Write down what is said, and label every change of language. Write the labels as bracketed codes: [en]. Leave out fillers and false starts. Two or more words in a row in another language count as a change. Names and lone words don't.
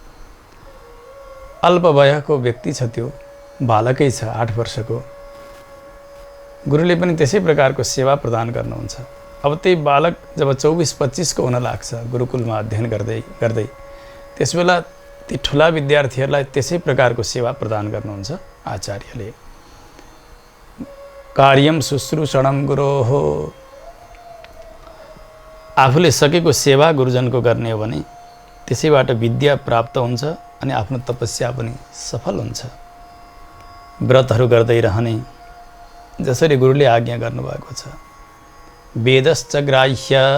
[ne] अल्प वयको व्यक्ति छ, त्यो बालकै छ, 8 वर्षको। गुरुले पनि त्यसै प्रकारको सेवा प्रदान गर्नुहुन्छ। अब त्यही बालक जब 24-25 को हुन लाग्छ, गुरुकुलमा अध्ययन गर्दै गर्दै, त्यसबेला ती ठुला विद्यार्थीहरूलाई त्यसै प्रकारको सेवा प्रदान गर्नुहुन्छ आचार्यले। [sa] कार्यम शुश्रूषणं गुरोः। [ne] आफूले सकेको सेवा गुरुजनको गर्ने हो भने त्यसैबाट विद्या प्राप्त हुन्छ अनि आफ्नो तपस्या पनि सफल हुन्छ। व्रतहरू गर्दै रहने, जसरी गुरुले आज्ञा गर्नुभएको छ। [sa] वेदश्च ग्राह्य।